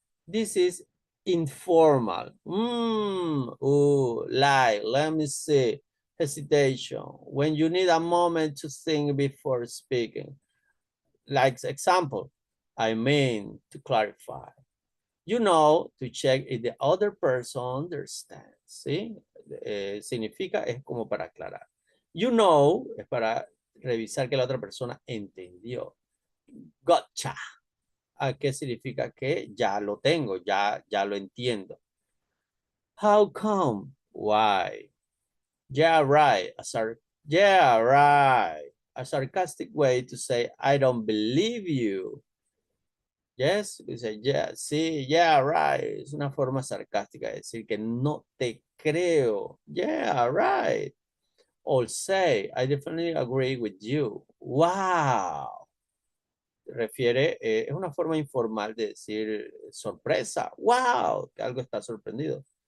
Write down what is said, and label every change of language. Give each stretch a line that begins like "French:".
English: This is informal. Like, let me see. Hesitation. When you need a moment to think before speaking. Like example, I mean to clarify. You know, to check if the other person understands.
Spanish: ¿Sí? Significa, es como para aclarar.
English: You know,
Spanish: es para revisar que la otra persona entendió.
English: Gotcha.
Spanish: ¿A qué significa? Que ya lo tengo, ya lo entiendo.
English: How come? Why? Yeah, right. Yeah, right. A sarcastic way to say, I don't believe you. Yes, dice, yeah, sí, yeah, right.
Spanish: Es una forma sarcástica de decir que no te creo.
English: Yeah, right. Or say, I definitely agree with you. Wow.
Spanish: Refiere, es una forma informal de decir sorpresa. Wow, que algo está sorprendido.